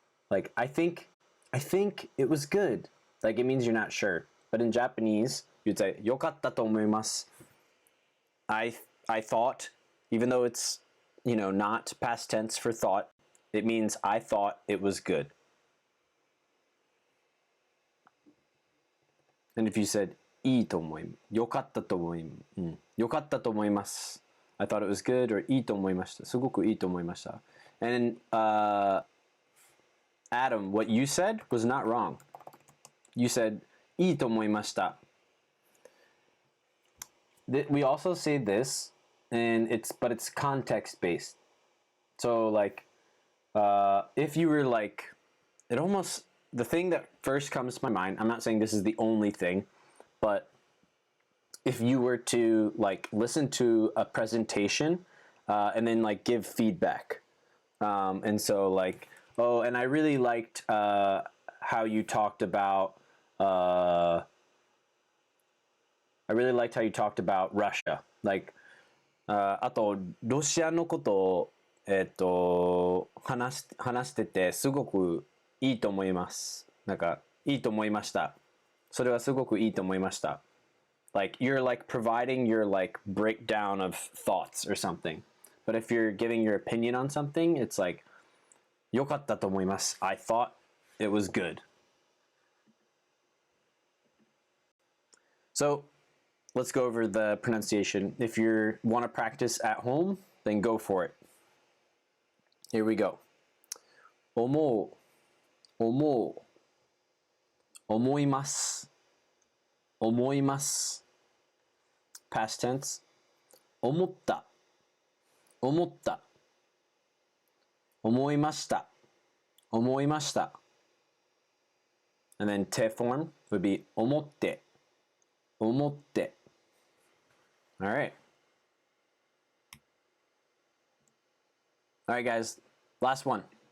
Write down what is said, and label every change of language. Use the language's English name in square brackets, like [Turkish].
[English] Like, I think it was good. Like, it means you're not sure. But in Japanese, you'd say, [Japanese] よかったと思います. [English] I thought, even though it's, not past tense for thought, it means I thought it was good. And if you said, [Japanese] いいと思い、よかったと思い、よかったと思います. [English] I thought it was good, or [Japanese] いいと思いました。すごくいいと思いました. [English] And Adam, what you said was not wrong. You said [Japanese] いいと思いました. [English] We also say this and it's context based. So like, if you were like, it almost, the thing that first comes to my mind, I'm not saying this is the only thing, but if you were to like listen to a presentation and then like give feedback, and so like, oh, and I really liked how you talked about I really liked how you talked about Russia. [Japanese] Like,あとロシアのことを話しててすごくいいと思います。なんかいいと思いました。それはすごくいいと思いました。 [English] Like you're like providing your like breakdown of thoughts or something. But if you're giving your opinion on something, it's like [Japanese] 良かったと思います。 [English] I thought it was good. So let's go over the pronunciation. If you want to practice at home, then go for it. Here we go. [Japanese] 思う、思う、思います、思います。 [English] Past tense. [Japanese] 思った、思った。思いました、思いました。 [English] And then te form would be [Japanese] 思って、思って。 [English] All right. All right, guys. Last one.